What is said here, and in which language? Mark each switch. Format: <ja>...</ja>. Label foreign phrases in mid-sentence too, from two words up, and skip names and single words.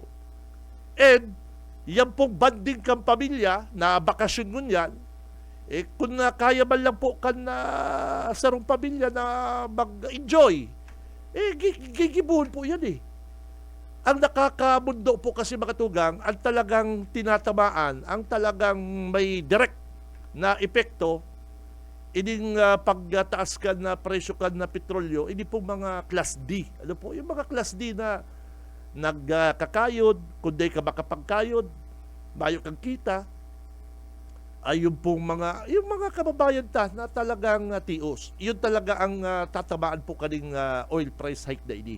<bik>And, yan pong banding kang pamilya na bakasyon mo yan, kung kaya man lang po sarong pamilya na mag-enjoy, gigibuhon po yan Ang nakakamundo po kasi, mga tugang, ang talagang tinatamaan, ang talagang may direct na epekto, ining pagtaas ka na presyo ka na petrolyo, hindi po mga Class D. Yung mga Class D na nagkakayod, kundi ka makapagkayod, mayo kang kita, ay yung mga kababayan na talagang tios. Yun talaga ang tatamaan po kaning</bik> <en>oil price hike</en> <bik>na ini.</bik>